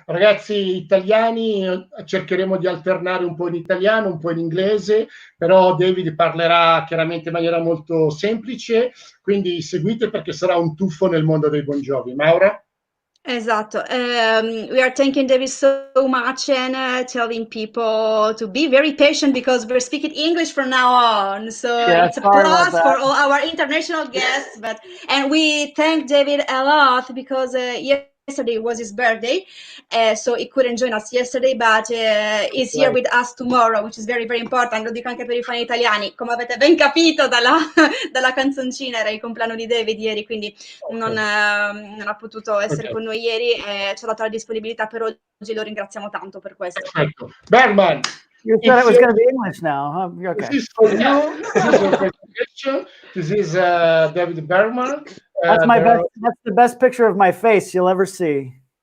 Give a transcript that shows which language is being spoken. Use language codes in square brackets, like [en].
[it] ragazzi italiani, cercheremo di alternare un po' in italiano, un po' in inglese, però David parlerà chiaramente in maniera molto semplice, quindi seguite perché sarà un tuffo nel mondo dei Bon Jovi. Maura? Esatto. [en] We are thanking David so much and telling people to be very patient because we're speaking English from now on. So it's a plus for all our international guests. And we thank David a lot because yesterday was his birthday, so he couldn't join us yesterday, but is here with us tomorrow, which is very very important. [it] Lo dico anche per i fan italiani, come avete ben capito dalla canzoncina, era il compleanno di David ieri, quindi non ha potuto essere con noi ieri e ci ha dato la disponibilità per oggi, lo ringraziamo tanto per questo. Perfetto. Bergman, [en] you said it was going to be English now, huh? Okay. This is for you. This is your presentation. This is David Bergman. That's my best. That's the best picture of my face you'll ever see.